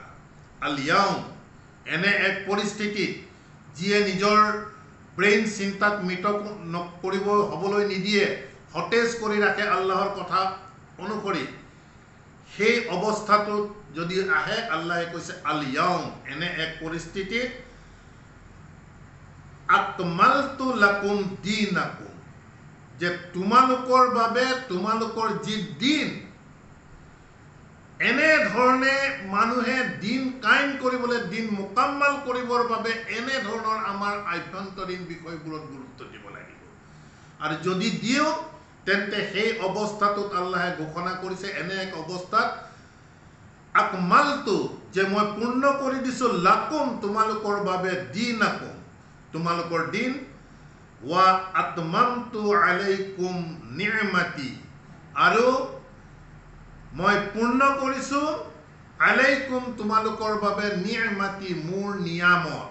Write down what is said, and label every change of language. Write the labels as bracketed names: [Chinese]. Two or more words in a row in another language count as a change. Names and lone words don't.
[Assamese] আলিয়াউম, এনে এক পৰিস্থিতিত যিয়ে নিজৰ ব্ৰেইন চিন্তাক মৃত কৰিব হ'বলৈ নিদিয়ে, সতেজ কৰি ৰাখে আল্লাহৰ কথা অনুসৰি, সেই অৱস্থাটোত যদি আহে, আল্লাহে কৈছে আলিয়াউম, এনে এক পৰিস্থিতিত [Arabic] أكملت لكم دينكم, [Assamese] যে তোমালোকৰ বাবে তোমালোকৰ যি দিন, এনে ধৰণে মানুহে দিন কায়েম কৰিবলৈ, দিন মুকাম্মাল কৰিবৰ বাবে এনে ধৰণৰ আমাৰ আভ্যন্তৰীণ বিষয়বোৰত গুৰুত্ব দিব লাগিব। আৰু যদি দিওঁ, তেন্তে সেই অৱস্থাটোত আল্লাহে ঘোষণা কৰিছে, এনে এক অৱস্থাত আকমালতু, যে মই পূৰ্ণ কৰি দিছোঁ, লাকুম, তোমালোকৰ বাবে, দীনাকুম, তোমালোকৰ দিন, [Arabic] وأتممت عليكم نعمتي, [Assamese] আৰু মই পূৰ্ণ কৰিছোঁ আলাইকুম, তোমালোকৰ বাবে, নি'মাতি, মোৰ নিয়ামত।